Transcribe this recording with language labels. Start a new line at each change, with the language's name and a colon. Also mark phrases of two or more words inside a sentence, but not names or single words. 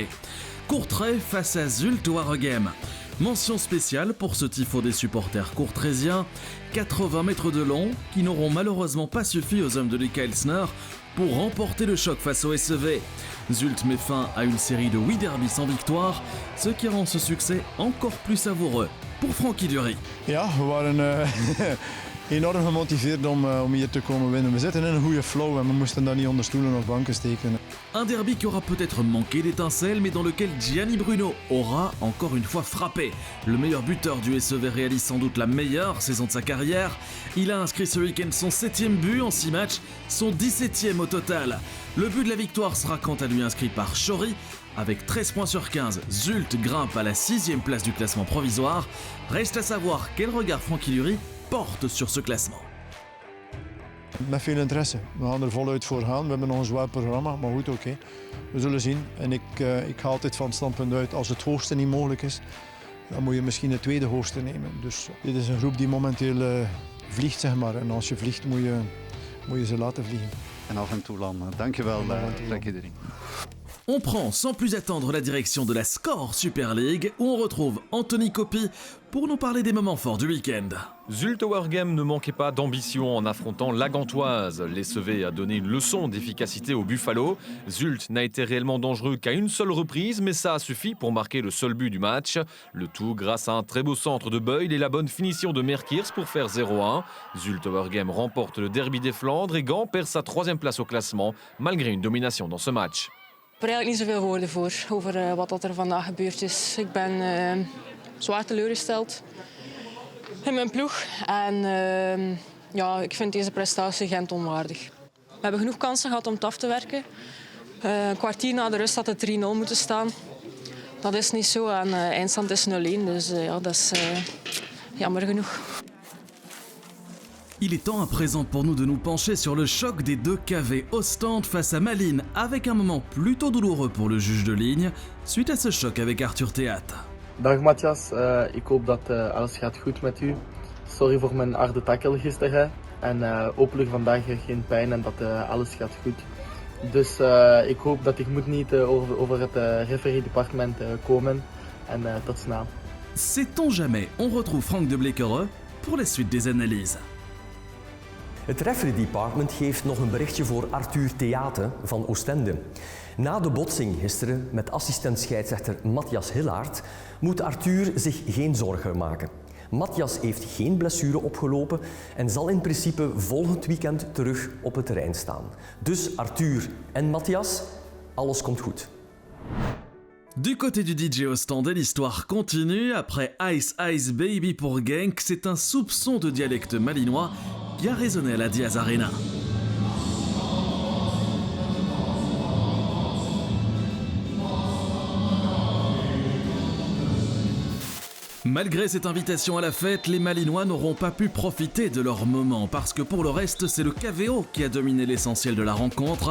French: Courtrai face à Zulte Waregem. Mention spéciale pour ce tifo des supporters courtrésiens, 80 mètres de long, qui n'auront malheureusement pas suffi aux hommes de Luc Elsner pour remporter le choc face au SEV. Zulte met fin à une série de 8 derbys sans victoire, ce qui rend ce succès encore plus savoureux pour Frankie Dury.
Dutch: Ja, we waren enorm gemotiveerd om hier te komen winnen. We zitten in een goede flow en we moesten daar niet onder stoelen of banken steken.
French: Un derby qui aura peut-être manqué d'étincelles, mais dans lequel Gianni Bruno aura encore une fois frappé. Le meilleur buteur du SEV réalise sans doute la meilleure saison de sa carrière. Il a inscrit ce week-end son 7e but en 6 matchs, son 17e au total. Le but de la victoire sera quant à lui inscrit par Chori. Avec 13 points sur 15, Zulte grimpe à la 6e place du classement provisoire. Reste à savoir quel regard Frankie Dury porte sur ce classement.
Dutch: Met veel interesse. We gaan er voluit voor gaan. We hebben nog een zwaar programma, maar goed, oké. We zullen zien. En ik ga altijd van het standpunt uit, als het hoogste niet mogelijk is, dan moet je misschien het tweede hoogste nemen. Dus dit is een groep die momenteel vliegt, zeg maar. En als je vliegt, moet je ze laten vliegen. En af en toe landen. Dankjewel, Frankie Dury.
French: On prend sans plus attendre la direction de la Score Super League où on retrouve Anthony Coppi pour nous parler des moments forts du week-end. Zulte Waregem ne manquait pas d'ambition en affrontant la Gantoise. L'SEV a donné une leçon d'efficacité au Buffalo. Zulte n'a été réellement dangereux qu'à une seule reprise, mais ça a suffi pour marquer le seul but du match. Le tout grâce à un très beau centre de Beul et la bonne finition de Merkiers pour faire 0-1. Zulte Waregem remporte le derby des Flandres et Gand perd sa 3e place au classement malgré une domination dans ce match.
Dutch: Ik heb er eigenlijk niet zoveel woorden voor over wat er vandaag gebeurd is. Ik ben zwaar teleurgesteld in mijn ploeg. En ja, ik vind deze prestatie Gent onwaardig. We hebben genoeg kansen gehad om het af te werken. Een kwartier na de rust had het 3-0 moeten staan. Dat is niet zo en eindstand is 0-1. Dus ja, dat is jammer genoeg.
French: Il est temps à présent pour nous de nous pencher sur le choc des deux KV Ostende face à Malines, avec un moment plutôt douloureux pour le juge de ligne, suite à ce choc avec Arthur Theat.
Dutch: Dag Matthias, ik hoop dat alles gaat goed met u. Sorry voor mijn harde tackle gisteren en hopelijk vandaag geen pijn en dat alles gaat goed. Dus ik hoop dat ik moet niet over het
English: referee departement
Dutch: komen en tot snel.
French: Sait-on jamais, on retrouve Frank de Bleekere pour la suite des analyses.
Dutch: Het
English: referee department
Dutch: geeft nog een berichtje voor Arthur Theate van Oostende. Na de botsing gisteren met assistent-scheidsrechter Matthias Hillaert moet Arthur zich geen zorgen maken. Matthias heeft geen blessure opgelopen en zal in principe volgend weekend terug op het terrein staan. Dus Arthur en Matthias, alles komt goed.
French: Du côté du DJ Ostendais, l'histoire continue. Après Ice Ice Baby pour Genk, c'est un soupçon de dialecte malinois qui a résonné à la Diaz Arena. Malgré cette invitation à la fête, les Malinois n'auront pas pu profiter de leur moment parce que pour le reste, c'est le KVO qui a dominé l'essentiel de la rencontre.